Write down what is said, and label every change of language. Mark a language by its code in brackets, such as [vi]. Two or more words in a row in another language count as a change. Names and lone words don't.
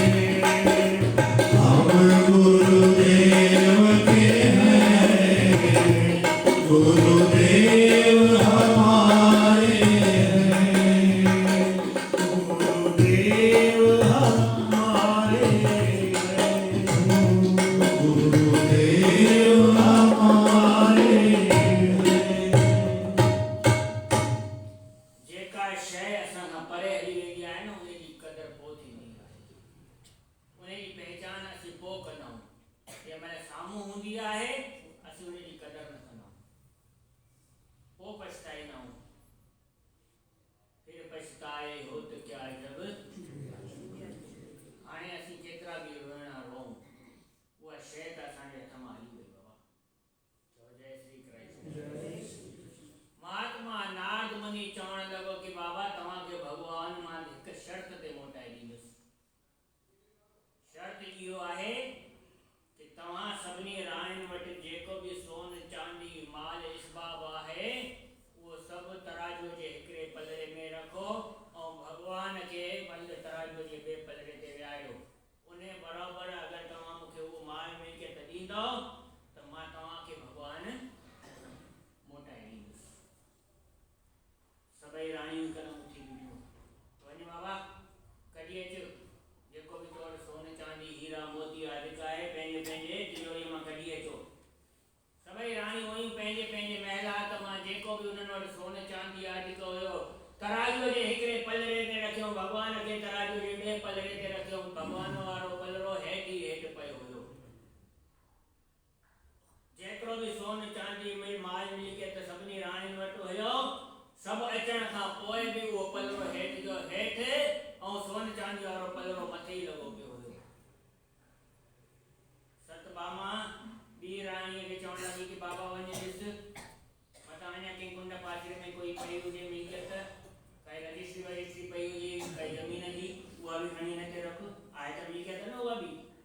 [hi] हम गुरुदेव के हैं, गुरुदेव हमारे हैं, गुरुदेव हमारे हैं, गुरुदेव हमारे हैं। [sd] जेका शइ असां खां परे हली वेंदी आहे न, उन जी क़दुरु पोइ थींदी आहे, उन जी पहचान असीं पोइ कंदा आहियूं। जंहिं महिल साम्हूं हूंदी आहे असीं उन जी क़दुरु न कंदा आहियूं, पोइ पछताईंदा आहियूं। [hi] फिर पछताए होत क्या जब, [sd] हाणे असीं केतिरा बि रोइणा रोऊं, उहा शइ त असांजे हथ मां हली वई बाबा। चओ जय श्री कृष्ण। महात्मा नारद मुनि चवण लॻो कि बाबा तव्हांखे भॻवान मां हिकु शर्त ते मोटाए ॾींदुसि। शर्त इहो आहे कि तव्हां सभिनी राणियुनि वटि जेको बि सोन चांदी माल इसबाब आहे उहो सभु तराजूअ जे हिकिड़े पलड़े में रखो ऐं भॻवान खे पंज तराजूअ जे ॿिए पलड़े ते विहारियो। उन बराबरि अगरि तव्हां मूंखे उहो माल मिल्कियत ॾींदव त मां तव्हांखे भॻवान मोटाए ॾींदुसि। सभई राणियूं हिकदमि उथी बीठियूं, वञ बाबा कढी अचु, जेको बि तोड़ सोन चांदी हीरा मोती अधिक आहे पंहिंजे पंहिंजे तिजोरीअ मां कढी अचो। सभई राणियूं हुयूं पंहिंजे पंहिंजे महिलात मां जेको बि उन्हनि वटि सोन चांदी अधिक हुयो तराजूअ जे हिकिड़े पलड़े ते रखियो, भॻवान खे तराजूअ जे ॿिए पलड़े ते रखियो। भॻवान वारो पलड़ो हेठि ई हेठि पियो हुयो। चांदी में माल मिली के त सभनी राणी वटि हुयो सब अचण खां पोइ बि उहो पलरो हेठि जो हेठि ऐं सोन चांदी वारो पलरो मथे ई लॻो पियो हुयो। सतभामा ॿी राणीअ खे चवण लॻी कि बाबा वञ ॾिस मथां अञा कंहिं कुंड पाचिरे में कोई पई हुजे मिल्कियत काई रजिस्ट्री वजिस्ट्री पई हुजे काई ज़मीन जी उहा बि खणी हिते रख आहे त मिल्कियत न उहा बि